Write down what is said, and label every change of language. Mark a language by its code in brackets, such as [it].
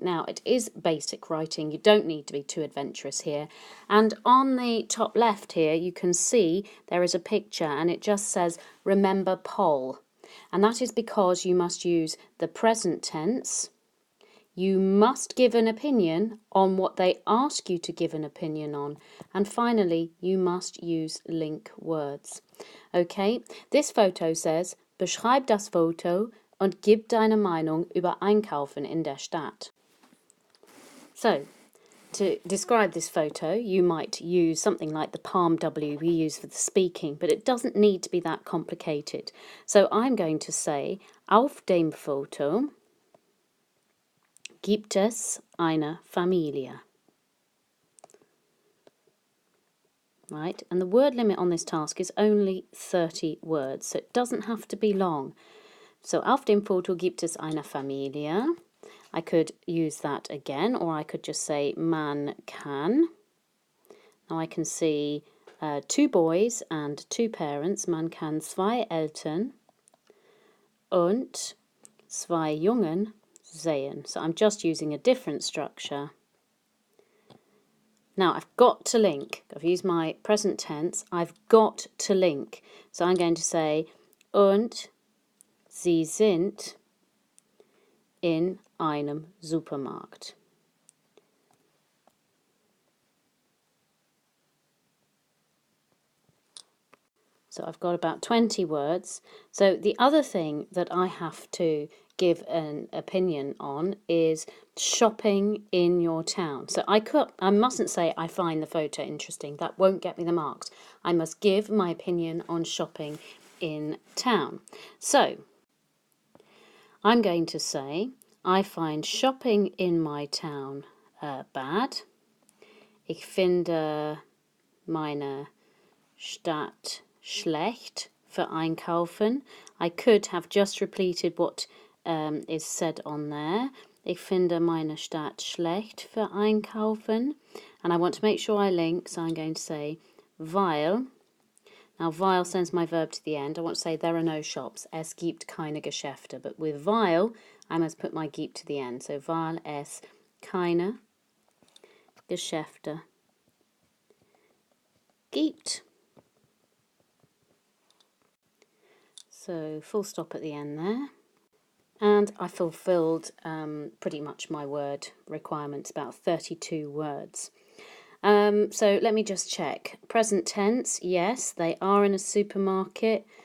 [en] Now it is basic writing, you don't need to be too adventurous here, and on the top left here you can see there is a picture and it just says remember poll, and that is because you must use the present tense. You must give an opinion on what they ask you to give an opinion on, and finally you must use link words. Okay, this photo says [de] beschreib das Foto und gib deine Meinung über Einkaufen in der Stadt. [en] So, to describe this photo, you might use something like the Palm W we use for the speaking, but it doesn't need to be that complicated. So I'm going to say, [de] auf dem Foto gibt es eine Familie. [en] Right, and the word limit on this task is only 30 words, so it doesn't have to be long. [de] So, auf dem Foto gibt es eine Familie. [en] I could use that again, or I could just say [de] man kann. [en] Now I can see 2 boys and 2 parents. [de] Man kann 2 Eltern und 2 Jungen sehen. [en] So I'm just using a different structure. Now I've got to link. I've used my present tense. I've got to link. So I'm going to say [de] und sie sind in einem Supermarkt. [en] So I've got about 20 words. So the other thing that I have to give an opinion on is shopping in your town. So I mustn't say I find the photo interesting. That won't get me the marks. I must give my opinion on shopping in town. So I'm going to say I find shopping in my town bad. [de] Ich finde meine Stadt schlecht für Einkaufen. [en] I could have just repeated what is said on there. [de] Ich finde meine Stadt schlecht für Einkaufen. [en] And I want to make sure I link, so I'm going to say weil. Now weil sends my verb to the end. I want to say there are no shops. [de] Es gibt keine Geschäfte. [en] But with weil, I must put my gibt to the end. [de] So weil es keine Geschäfte gibt. [en] So full stop at the end there. And I fulfilled pretty much my word requirements, about 32 words. So let me just check. Present tense, yes, they are in a supermarket.